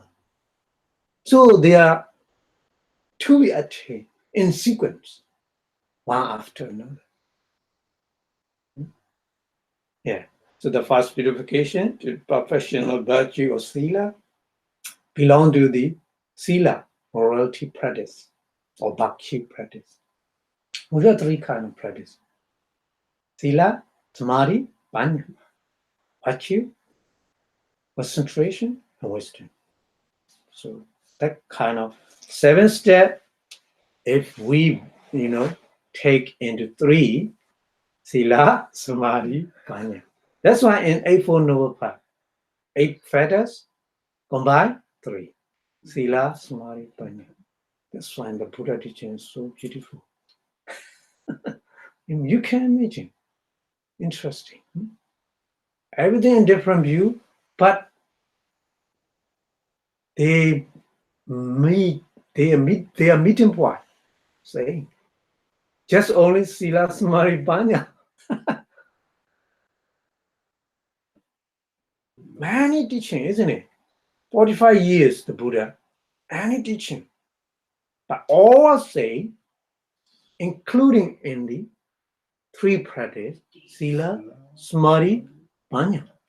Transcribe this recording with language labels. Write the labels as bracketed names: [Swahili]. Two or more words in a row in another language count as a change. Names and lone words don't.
[English] So there are two we attain in sequence, one after another. Yeah. So the first purification to professional virtue or sila belong to the sila, morality practice, or bhakti practice. We have three kinds of practice. [Pali] Sila, samadhi, panya. [English] Virtue, concentration, and wisdom. So that kind of 7 step, if we, take into 3, [Pali] sila, samadhi, panya. [English] That's why in Eightfold Noble Path, 8 fetters combine 3. [Pali] Sila, samadhi, panya. [English] That's why the Buddha teaching is so beautiful. You can imagine. Interesting. Everything in different view, but they meet their meeting point. Say, just only [Pali] sila, samadhi, panya. [English] Many teaching, isn't it? 45 years, the Buddha, many teaching. But all say, including in the 3 practice, [Pali] sila, samadhi, banyak.